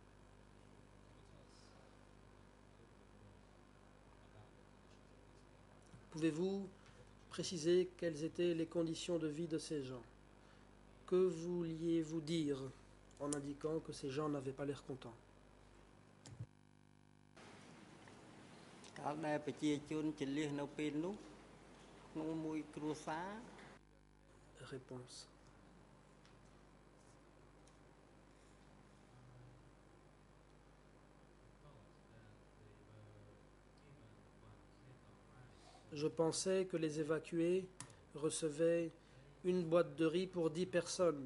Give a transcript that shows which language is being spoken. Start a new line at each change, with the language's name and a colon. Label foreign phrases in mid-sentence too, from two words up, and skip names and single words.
French: Pouvez-vous préciser quelles étaient les conditions de vie de ces gens? Que vouliez-vous dire en indiquant que ces gens n'avaient pas l'air contents?
Khmer: កាលដែលប្រជាជនជលៀសនៅពេលនោះក្នុងមួយគ្រួសារ
French: Réponse. Je pensais que les évacués recevaient une boîte de riz pour 10 personnes.